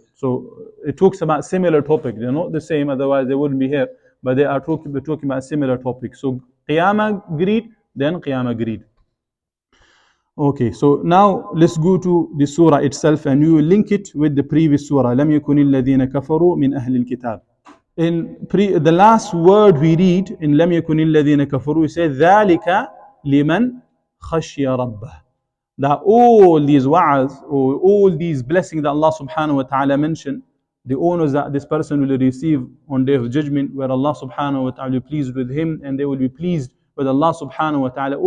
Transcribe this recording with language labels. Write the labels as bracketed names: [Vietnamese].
[English] So it talks about similar topic. They're not the same, otherwise they wouldn't be here. But they are talking about similar topics. So Qiyamah greed, then Qiyamah greed. Okay, so now let's go to the surah itself, and you will link it with the previous surah. [Arabic] لم يكن الذين كفروا من أهل الكتاب. [English] In the last word we read in [Arabic] لم يكن الذين كفروا, [English] we say [Arabic] ذلك لمن خشي ربه. [English] That all these wa'az, or all these blessings that Allah subhanahu wa ta'ala mentioned, the honors that this person will receive on Day of Judgment, where Allah subhanahu wa ta'ala will be pleased with him and they will be pleased with Allah subhanahu wa ta'ala.